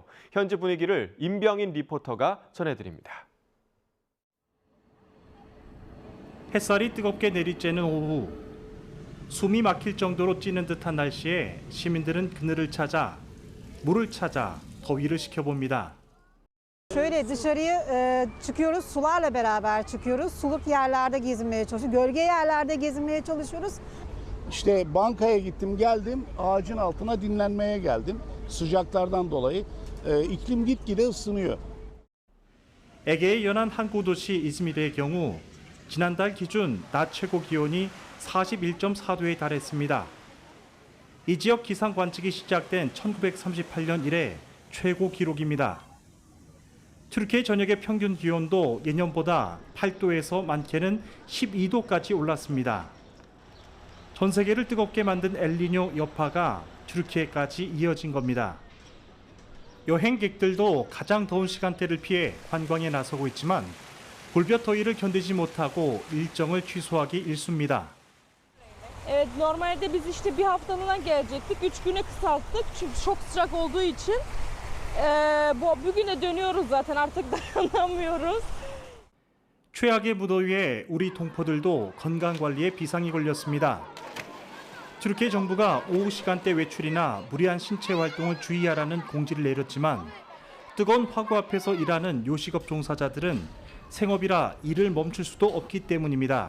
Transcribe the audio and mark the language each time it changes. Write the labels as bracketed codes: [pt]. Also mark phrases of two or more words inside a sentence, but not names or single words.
[ko] 현지 분위기를 임병인 리포터가 전해드립니다. 햇살이 뜨겁게 내리쬐는 오후, 숨이 막힐 정도로 찌는 듯한 날씨에 시민들은 그늘을 찾아, 물을 찾아 더위를 식혀봅니다. [tr] Şöyle dışarıya çıkıyoruz, sularla beraber çıkıyoruz. Suluk yerlerde gezinmeye çalışıyoruz, gölge yerlerde gezinmeye çalışıyoruz. İşte bankaya gittim geldim, ağacın altına dinlenmeye geldim. Sıcaklardan dolayı iklim gitgide ısınıyor. [ko] 에게의 연안 항구 도시 이즈미르의 경우 지난달 기준 낮 최고 기온이 41.4도에 달했습니다. 이 지역 기상 관측이 시작된 1938년 이래 최고 기록입니다. 튀르키예 전역의 평균 기온도 예년보다 8도에서 많게는 12도까지 올랐습니다. 전 세계를 뜨겁게 만든 엘니뇨 여파가 튀르키예까지 이어진 겁니다. 여행객들도 가장 더운 시간대를 피해 관광에 나서고 있지만 골볕 더위를 견디지 못하고 일정을 취소하기 일쑤입니다. [tr] Evet, normalde biz işte bir haftalığına gelecektik. 3 güne kısalttık çünkü çok sıcak olduğu için. Bugüne dönüyoruz zaten artık dayanamıyoruz. [ko] 최악의 무더위에 우리 동포들도 건강관리에 비상이 걸렸습니다. 튀르키예 정부가 오후 시간대 외출이나 무리한 신체 활동을 주의하라는 공지를 내렸지만 뜨거운 화구 앞에서 일하는 요식업 종사자들은 생업이라 일을 멈출 수도 없기 때문입니다.